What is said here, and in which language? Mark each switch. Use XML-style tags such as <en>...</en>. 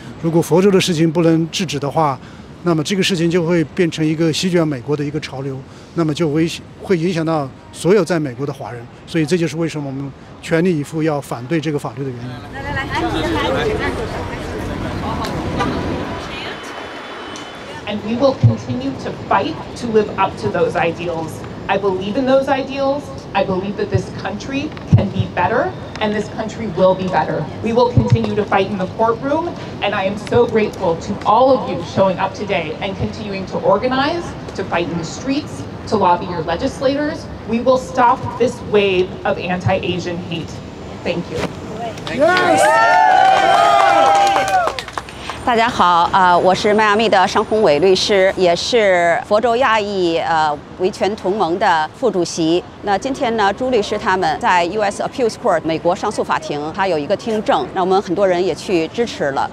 <zh>如果佛州的事情不能制止的话，那么这个事情就会变成一个席卷美国的一个潮流，那么就会影响到所有在美国的华人，所以这就是为什么我们全力以赴要反对这个法律的原因。</zh> <en>And we will continue to fight to live up to those ideals. I believe in those ideals. I believe that this country can be better, and this country will be better. We will continue to fight in the courtroom, and I am so grateful to all of you showing up today and continuing to organize, to fight in the streets, to lobby your legislators. We will stop this wave of anti-Asian hate. Thank you. Thank you.</en> <zh>大家好，我是迈阿密的商宏伟律师，也是佛州亚裔维权同盟的副主席。那今天呢，朱律师他们在 U.S. Appeals Court 美国上诉法庭，他有一个听证，那我们很多人也去支持了。</zh>